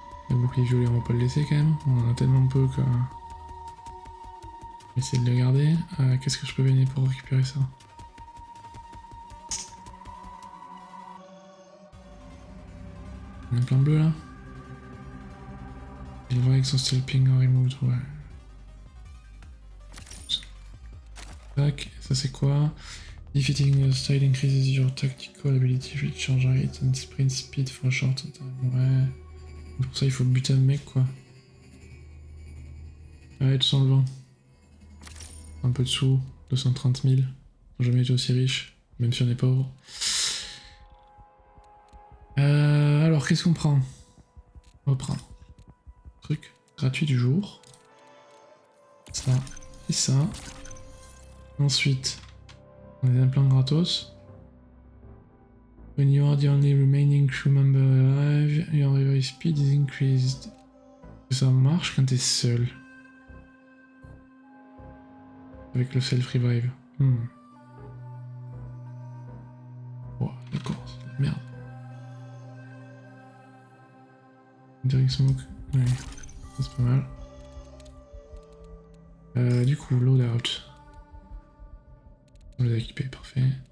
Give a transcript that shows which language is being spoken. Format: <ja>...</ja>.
<fr>Le bouclier violet, on va pas le laisser quand même. On en a tellement peu que. On va essayer de le garder. Qu'est-ce que je peux gagner pour récupérer ça? On a plein bleu là. Il va avec son steel ping en remote, ouais. Tac, ça c'est quoi?</fr> <en>Defeating the style increases your tactical ability, recharge rate and sprint speed for a short time.</en> <fr>Ouais. Pour ça il faut buter un mec quoi. Ouais, tout sans le vent. Un peu de sous, 230 000. J'ai jamais été aussi riche, même si on est pauvre. Alors qu'est-ce qu'on prend? On va prendre truc gratuit du jour. Ça et ça. Ensuite, on a des implants gratos.</fr> <en>When you are the only remaining crew member alive, your revive speed is increased.</en> <fr>Ça marche quand t'es seul. Avec le self-revive. Oh, d'accord, c'est de la merde. Direct smoke, ouais, ça c'est pas mal. Du coup, loadout. On les a équipés, parfait.</fr>